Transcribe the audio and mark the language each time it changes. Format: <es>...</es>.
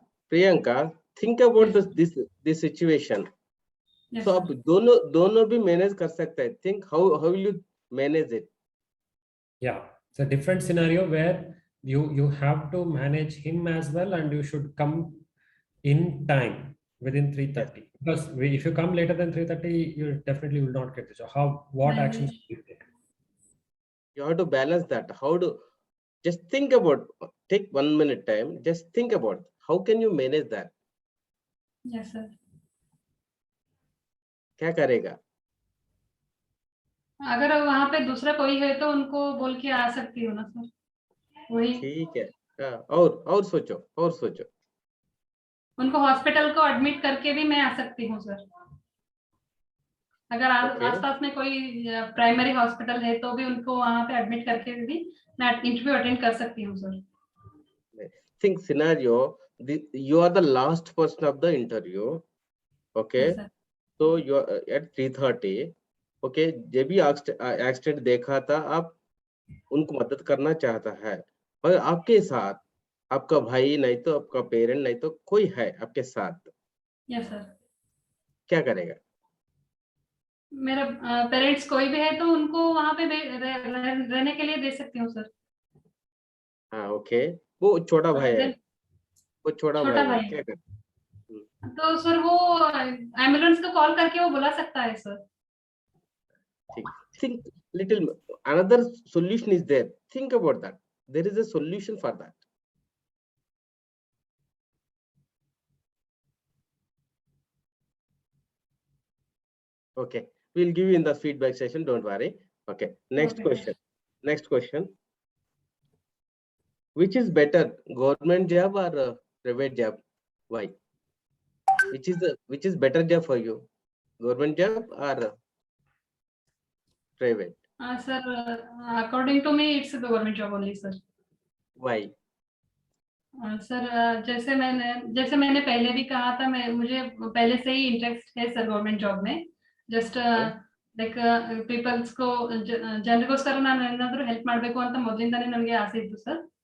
<en>Priyanka, think about this situation. Yes,</en> <hi>So आप दोनों भी मैनेज कर सकते हैं.</hi> <en>Think how will you manage it? Yeah, it's a different scenario where you have to manage him as well, and you should come in time within 3:30. Because if you come later than 3:30, you definitely will not get the job. What actions will you take? You have to balance that. Just think about, take 1 minute time. Just think about how can you manage that. Yes sir.</en> <hi>क्या करेगा? अगर वहाँ पे दूसरा कोई है तो उनको बोल के आ सकती हो ना सर? वही ठीक है. और सोचो. उनको हॉस्पिटल को एडमिट करके भी मैं आ सकती हूँ सर. अगर आसपास में कोई प्राइमरी हॉस्पिटल है तो भी उनको वहाँ पे एडमिट करके भी मैं इंटरव्यू अटेंड कर सकती हूँ sir.</hi> <en>Think scenario, you are the last person of the interview. Okay. Yes, so you are at 3:30.</en> <hi>Okay, जब भी एक्सीडेंट देखा था, आप उनको मदद करना चाहता है, मगर आपके साथ आपका भाई नहीं तो आपका पेरेंट नहीं तो कोई है आपके साथ.</hi> <en>Yes sir.</en> <hi>क्या करेगा? मेरा पेरेंट्स कोई भी है तो उनको वहाँ पे रहने के लिए दे सकती हूँ सर. हाँ, ओके. वो छोटा भाई है. वो छोटा भाई है, क्या कर? तो सर वो एम्बुलेंस को कॉल करके वो बुला सकता है सर.</hi> <en>ठीक. Think little. Another solution is there. Think about that. There is a solution for that. Okay, we'll give you in the feedback session. Don't worry. Okay. Next question. Which is better, government job or private job? Why? Which is better job for you, government job or private? Sir, according to me, it's a government job only, sir. Why?</en> <hi>Sir जैसे मैंने पहले भी कहा था, मुझे पहले से ही interest है सर गवर्नमेंट जॉब में.</hi> <kn>जस्ट ಲೈಕ್ ಪೀಪಲ್ಸ್ ಕೋ ಜನರಿಗೋಸ್ಕರ ನಾನು ಏನಾದರೂ ಹೆಲ್ಪ್ ಮಾಡಬೇಕು ಅಂತ ಮೊದಲಿಂದಾನೇ ನನಗೆ ಆಸೆ ಇತ್ತು ಸರ್.</kn>